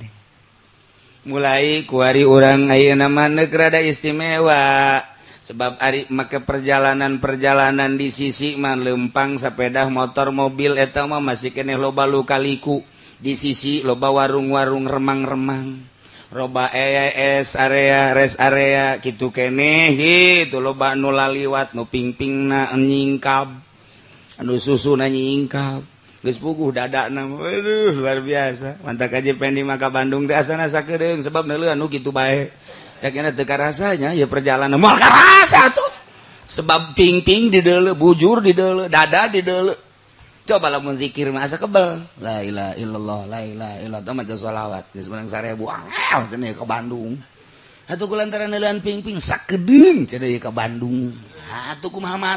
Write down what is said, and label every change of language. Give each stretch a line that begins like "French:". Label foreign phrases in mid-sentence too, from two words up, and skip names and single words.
Sundanese: Mulai kuari urang ayeuna mah neuk rada istimewa. Sebab ari make perjalanan di sisi mah lempang sepeda motor mobil eta mah masih keneh loba luka-liku. Di sisi loba warung-warung remang-remang. roba area
English: rest area
Sundanese: gitu keneh gitu loba nu laliwat nu pingpingna nyingkap anu susu na nyingkap geus puguh dadana waduh luar biasa mantap aja pendi maka Bandung teh asana sakedeung sebab neuleuh anu kitu bae cakena teu karasanya ya perjalanan moal karasa tuh sebab pingping di deuleu bujur di deuleu dada di deuleu coba lamun zikir mah asa kebel
Arabic: لا إله إلا الله لا إله إلا الله
Sundanese: maca sholawat geus menang 1000 angel cenah ka Bandung atuh kulantaran neuleuhan pingping sakedeung cenah ka Bandung atuh kumaha